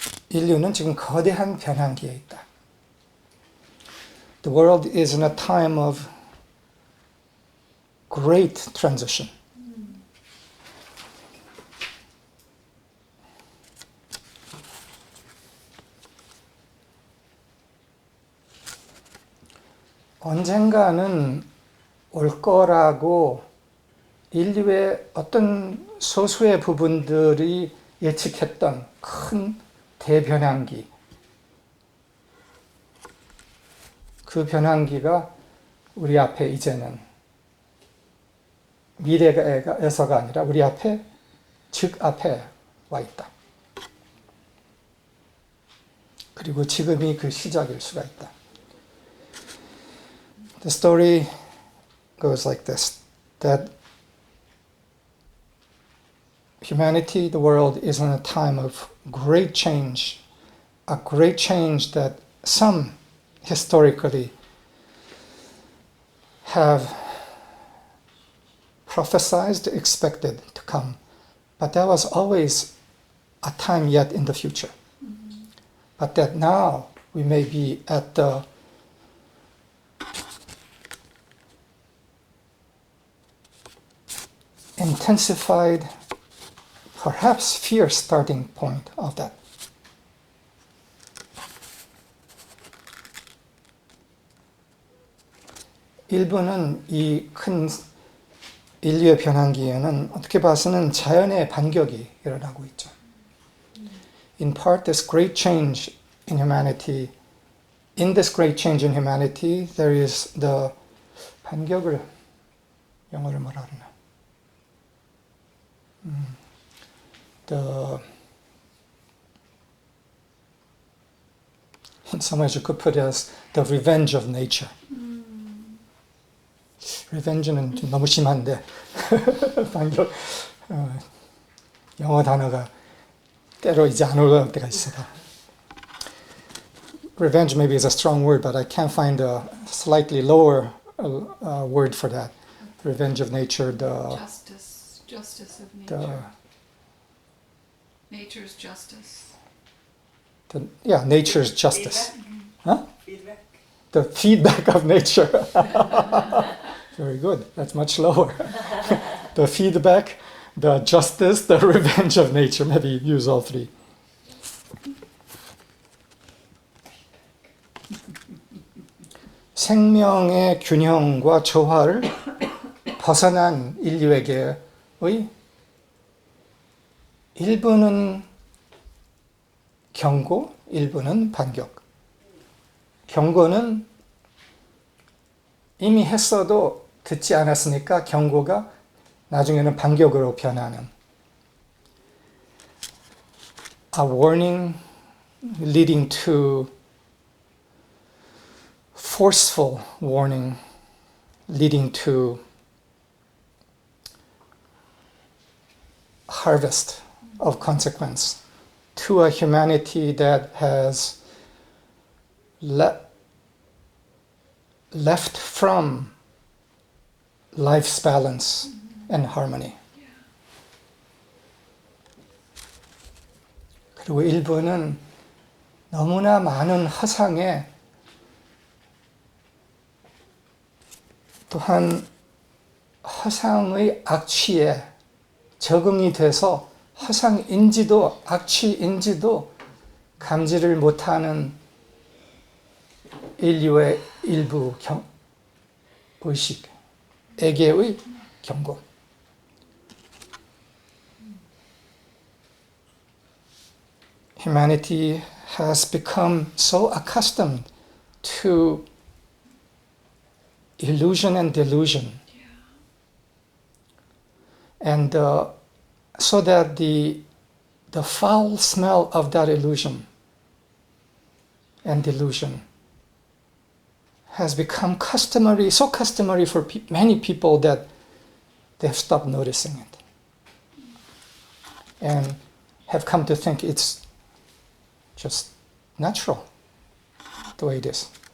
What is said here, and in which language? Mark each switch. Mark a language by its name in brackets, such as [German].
[Korean] 인류는 지금 거대한 변환기에 있다. [English] The world is in a time of great transition. [Korean] 언젠가는 올 거라고 인류의 어떤 소수의 부분들이 예측했던 큰 대변환기, 그 변환기가 우리 앞에 이제는 미래에서가 아니라 우리 앞에, 즉 앞에 와 있다. 그리고 지금이 그 시작일 수가 있다. [English] The story goes like this, that humanity, the world, is in a time of great change, a great change that some historically have prophesied, expected to come. But that was always a time yet in the future. But that now we may be at the intensified, perhaps fierce starting point of that. [Korean] 일부는 이 큰 인류의 변환기에는 어떻게 봐서는 자연의 반격이 일어나고 있죠. [English] In part, this great change in humanity, in this great change in humanity, there is the [Korean] 반격을 영어로 뭐라 그러나? [English] In some ways you could put it as the revenge of nature. [Korean] Revenge는 좀 너무 심한데 반격, 영어 단어가 때로 이제 안 올라올 때가 있어요. [English] Revenge maybe is a strong word, but I can't find a slightly lower word for that. Revenge of nature, the justice of nature. Nature's justice. Nature's justice. Feedback. Huh? Feedback. The feedback of nature. Very good. That's much lower. The feedback, the justice, the revenge of nature. Maybe use all three. [Korean] 생명의 균형과 조화를 벗어난 인류에게의 일부는 경고, 일부는 반격. 경고는 이미 했어도 듣지 않았으니까 경고가 나중에는 반격으로 변하는. [English] A warning leading to forceful warning leading to harvest of consequence to a humanity that has left from life's balance and harmony. [Korean] 그리고 일부는 너무나 많은 허상에 또한 허상의 악취에 적응이 돼서 허상인지도 악취인지도 감지를 못하는 인류의 일부 의식에게의 경고. [English] Humanity has become so accustomed to illusion and delusion. And so that the the foul smell of that illusion and delusion has become customary, so customary for many people that they've stopped noticing it and have come to think it's just natural the way it is.